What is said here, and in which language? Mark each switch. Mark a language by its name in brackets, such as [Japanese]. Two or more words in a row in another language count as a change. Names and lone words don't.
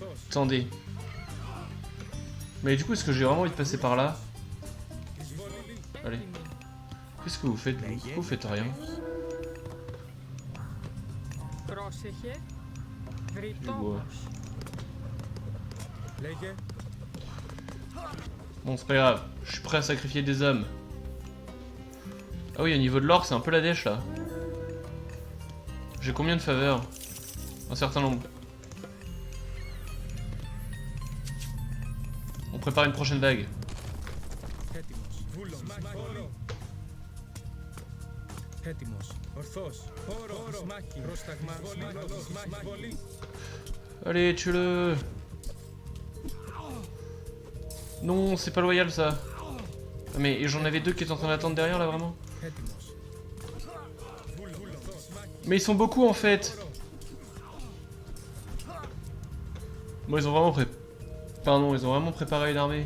[French] Attendez. Mais du coup, est-ce que j'ai vraiment envie de passer par là? Allez. Qu'est-ce que vous faites, vous? Pourquoi vous faites rien? [Greek] Πρόσεχε. [French] Je vois. [Greek] Βρυτόμος. Λέγε. [French] Bon, c'est pas grave. Je suis prêt à sacrifier des hommes. Ah oui, au niveau de l'or, c'est un peu la dèche, là. J'ai combien de faveurs? Un certain nombre. On prépare une prochaine vague. [Greek] Έτοιμος. Βούλο. Μάχη. Έτοιμος. Ορθός. Όρος. Μάχη. Πρόσταγμα. Μάχη. Βολή. [French] Allez, tue-le. Non, c'est pas loyal, ça. Ah, mais j'en avais deux qui étaient en train d'attendre derrière, là, vraiment. [Greek] Έτοιμος. [French] Mais ils sont beaucoup, en fait. Bon, ils ont vraiment Pardon, ils ont vraiment préparé une armée.